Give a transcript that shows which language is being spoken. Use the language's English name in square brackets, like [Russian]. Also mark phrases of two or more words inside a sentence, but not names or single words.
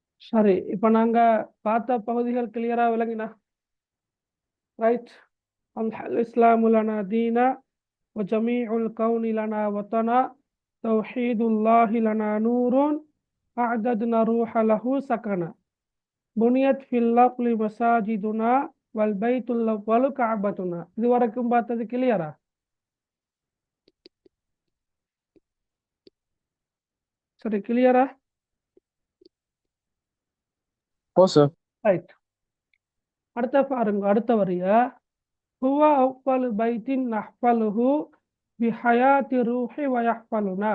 [Tamil] சரி, இப்ப நாங்க பார்த்த பகுதிகள் கிளியரா விளங்கினா ரைட். [Arabic] الإسلام لنا دينا وجميع الكون لنا وطنا توحيد الله لنا نور أعددنا روح له سكنا بنيت في الأرض مساجدنا والبيت الأول كعبتنا. [Tamil] இது வரைக்கும் பார்த்தது கிளியரா? சரி, கிளியரா? ரைட். அடுத்த பாருங்க, அடுத்த வரிய [Arabic] ஹுவ அவ்வலு பைத்தின் நஹ்பலுஹு பிஹயாத்தி ரூஹி வயஹ்பலுனா.